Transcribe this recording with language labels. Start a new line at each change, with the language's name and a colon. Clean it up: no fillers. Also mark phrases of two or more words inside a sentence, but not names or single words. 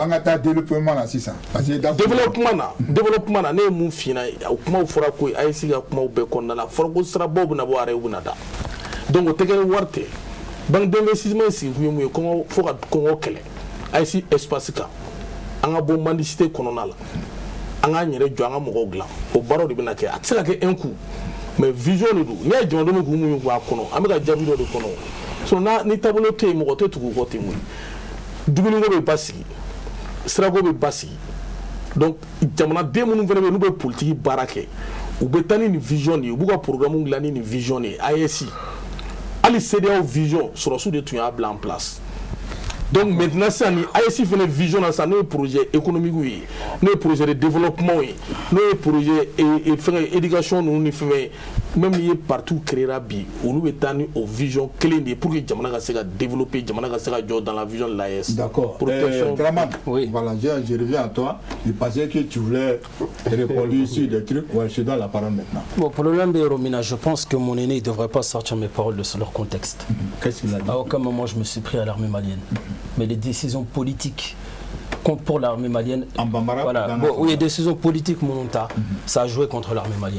Bambara: bon an ka taa développement na sisan
French: parce que
Bambara: développement na ne ye mun f'i ɲɛna o kumaw fɔra ko AES ka kumaw bɛɛ kɔnɔna la fɔra ko sirabaw bɛ na bɔ araw bɛ na da donc o tɛ kɛ ni wari tɛ
French: banque d'investissement
Bambara: sigikun ye mun ye kɔngɔ fo ka kɔngɔ kɛlɛ AES espace kan an ka bɔ mendicité kɔnɔna la. An k'an yɛrɛ jɔ an ka mɔgɔw dilan o baaraw de bɛna kɛ a tɛ se ka kɛ
French: un coup mais vision
Bambara: de don n'i ye jamanadenw kun mun bɔ a kɔnɔ an bɛ ka jaabi dɔ de kɔnɔ sinon ni taabolo tɛ yen mɔgɔ tɛ tugu kɔ ten mun dumuniko bɛ basigi sirako bɛ basigi donc jamanaden minnu fana bɛ yen n'u bɛ politiki baara kɛ u bɛ taa ni nin vision de ye u b'u ka programme dilan ni nin vision de ye AES hali CEDEAO vision sɔrɔsiw de tun y'a bila
French: en place. Donc maintenant ça
Bambara: ni AES fana vision na ça n'o ye
French: projet économique
Bambara: ye n'o ye
French: projet de développement
Bambara: ye n'o ye projet fɛngɛ éducation ninnu ni fɛn même n'i ye partout créera bi olu bɛ taa ni o vision kelen de ye
French: pour que
Bambara: jamana ka se ka développer jamana ka se ka jɔ
French: dans la vision de l'AES. D'accord. Draman, oui. Voilà, je reviens à toi. Je pensais que tu voulais répondre sur des trucs. Ouais, je donne la parole maintenant. Bon, pour le problème de Romina, je pense que mon aîné ne devrait pas sortir mes paroles de leur contexte. Qu'est-ce qu'il a dit? À aucun moment je me suis pris à l'armée malienne. Mais les décisions politiques pour l'armée malienne, voilà, bon, oui, les décisions politiques, ça a joué contre l'armée malienne.